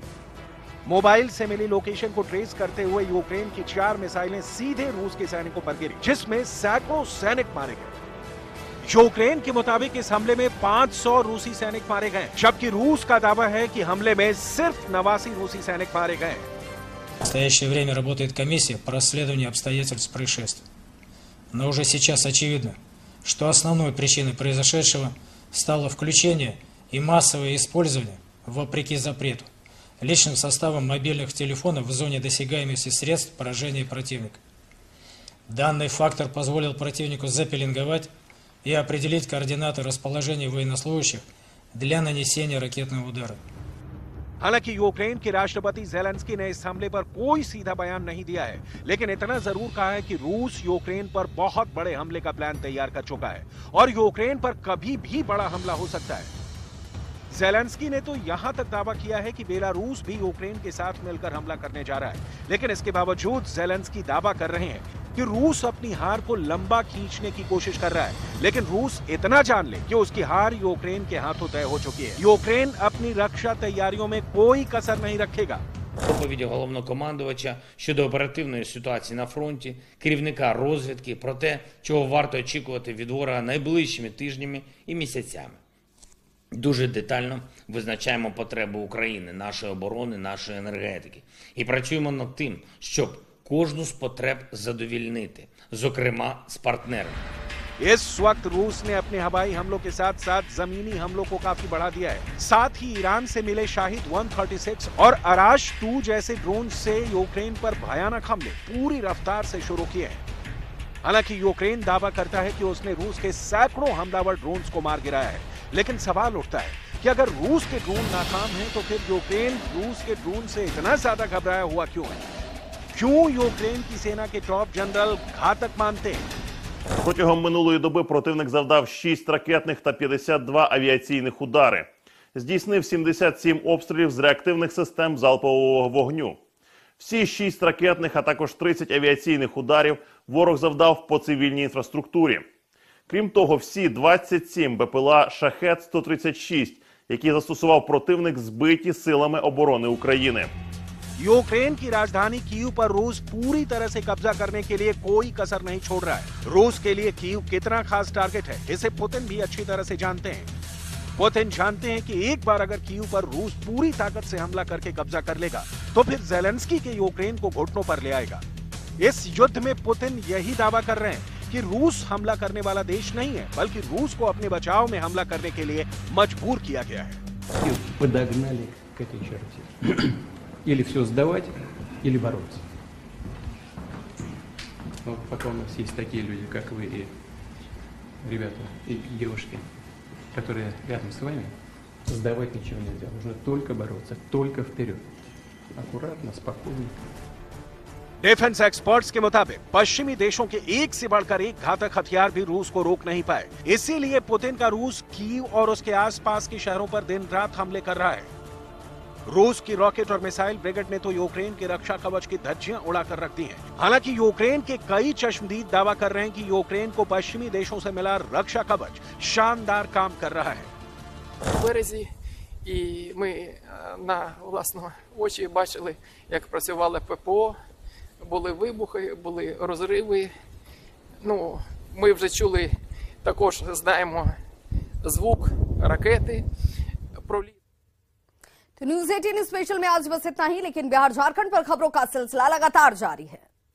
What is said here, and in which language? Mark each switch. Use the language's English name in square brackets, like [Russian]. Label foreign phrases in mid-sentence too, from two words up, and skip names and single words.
[Hindi] मोबाइल से मिली लोकेशन को ट्रेस करते हुए यूक्रेन की 4 मिसाइलें सीधे रूस के सैनिकों पर गिरी, जिसमें सैकड़ों सैनिक मारे गए। यूक्रेन के मुताबिक इस हमले में 500 रूसी सैनिक मारे गए, जबकि रूस का दावा है कि हमले में सिर्फ 89 रूसी सैनिक मारे गए। [Russian] В настоящее время работает комиссия по расследованию обстоятельств происшествия. Но уже сейчас очевидно, что основной причиной произошедшего стало включение и массовое использование, вопреки запрету, личным составом мобильных телефонов в зоне досягаемости средств поражения противника. Данный фактор позволил противнику запеленговать и определить координаты расположения военнослужащих для нанесения ракетного удара. [Hindi] हालांकि यूक्रेन के राष्ट्रपति ज़ेलेंस्की ने इस हमले पर कोई सीधा बयान नहीं दिया है, लेकिन इतना जरूर कहा है कि रूस यूक्रेन पर बहुत बड़े हमले का प्लान तैयार कर चुका है और यूक्रेन पर कभी भी बड़ा हमला हो सकता है। ज़ेलेंस्की ने तो यहां तक दावा किया है कि बेलारूस भी यूक्रेन के साथ मिलकर हमला करने जा रहा है, लेकिन इसके बावजूद ज़ेलेंस्की दावा कर रहे हैं कि रूस अपनी हार को लंबा खींचने की कोशिश कर रहा है। लेकिन रूस इतना जान ले कि उसकी हार यूक्रेन के हाथों तय हो चुकी है। यूक्रेन अपनी रक्षा तैयारियों में कोई कसर नहीं रखेगा। [Ukrainian] Доповіді головнокомандувача щодо оперативної ситуації на фронті, керівника розвідки про те, чого варто очікувати від ворога найближчими тижнями і місяцями. Дуже детально визначаємо потребу України, нашої оборони, нашої енергетики. І працюємо над тим, щоб кожну з потреб задовільнити, зокрема з партнерами. [Hindi] इस वक्त रूस ने अपने हवाई हमलों के साथ साथ जमीनी हमलों को काफी बढ़ा दिया है। साथ ही ईरान से मिले शाहिद 136 और अराश 2 जैसे ड्रोन से यूक्रेन पर भयानक हमले पूरी रफ्तार से शुरू किए हैं। हालांकि यूक्रेन दावा करता है कि उसने रूस के सैकड़ों हमलावर ड्रोन्स को मार गिराया है, लेकिन सवाल उठता है कि अगर रूस के ड्रोन नाकाम हैं तो फिर यूक्रेन रूस के ड्रोन से इतना ज्यादा घबराया हुआ क्यों है? क्यों यूक्रेन की सेना के टॉप जनरल घातक मानते हैं? [Ukrainian] Протягом минулої доби противник завдав 6 ракетних та 52 авіаційних удари. Здійснив 77 обстрілів з реактивних систем залпового вогню. Всі 6 ракетних, а також 30 авіаційних ударів ворог завдав по цивільній інфраструктурі. Крім того, всі 27 БПЛА «Шахед-136», які застосував противник, збиті силами оборони України. [Hindi] यूक्रेन की राजधानी कीव पर रूस पूरी तरह से कब्जा करने के लिए कोई कसर नहीं छोड़ रहा है। रूस के लिए कीव कितना खास टारगेट है, इसे पुतिन भी अच्छी तरह से जानते हैं। पुतिन जानते हैं कि एक बार अगर कीव पर रूस पूरी ताकत से हमला करके कब्जा कर लेगा, तो फिर ज़ेलेंस्की के यूक्रेन को घुटनों पर ले आएगा। इस युद्ध में पुतिन यही दावा कर रहे हैं कि रूस हमला करने वाला देश नहीं है, बल्कि रूस को अपने बचाव में हमला करने के लिए मजबूर किया गया है। [Russian] Подогнали к этой черте. Или все сдавать, или бороться. Но пока у нас есть такие люди, как вы и ребята, и девушки, которые рядом с вами, сдавать ничего нельзя. Нужно только бороться, только вперед. Аккуратно, спокойно. [English] defense experts [Hindi] के मुताबिक पश्चिमी देशों के एक से बढ़कर एक घातक हथियार भी रूस को रोक नहीं पाए। इसीलिए पुतिन का रूस कीव और उसके आसपास के शहरों पर दिन रात हमले कर रहा है। रूस की रॉकेट और मिसाइल ब्रिगेड ने तो यूक्रेन के रक्षा कवच की धज्जियां उड़ाकर रख दी हैं। हालांकि यूक्रेन के कई चश्मदीद दावा कर रहे हैं कि यूक्रेन को पश्चिमी देशों से मिला रक्षा कवच शानदार काम कर रहा है। [Ukrainian] березі, і ми на власні очі бачили, як працювали ППО, були вибухи, були розриви. Ну, ми вже чули, також знаємо звук ракети, проліт. [Hindi] तो न्यूज 18 स्पेशल में आज बस इतना ही, लेकिन बिहार झारखंड पर खबरों का सिलसिला लगातार जारी है।